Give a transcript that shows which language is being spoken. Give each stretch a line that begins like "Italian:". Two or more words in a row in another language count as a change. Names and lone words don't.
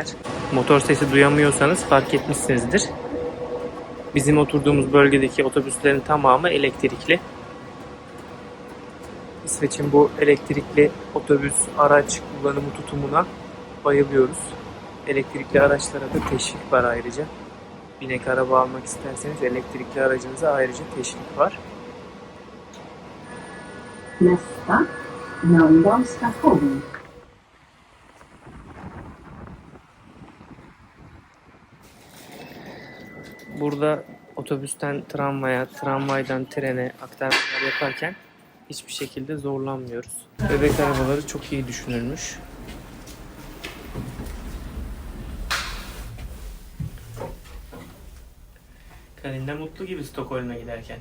Turkish: Motor sesi duyamıyorsanız fark etmişsinizdir. Bizim oturduğumuz bölgedeki otobüslerin tamamı elektrikli. İsveç'in bu elektrikli otobüs araç kullanımı tutumuna bayılıyoruz. Elektrikli araçlara da teşvik var ayrıca. Binek araba almak isterseniz elektrikli aracınıza ayrıca teşvik var.
Swedish: Nästa, London station.
Turkish: Burada otobüsten tramvaya, tramvaydan trene aktarmalar yaparken hiçbir şekilde zorlanmıyoruz. Bebek arabaları çok iyi düşünülmüş. Karin de mutlu gibi Stockholm'a giderken.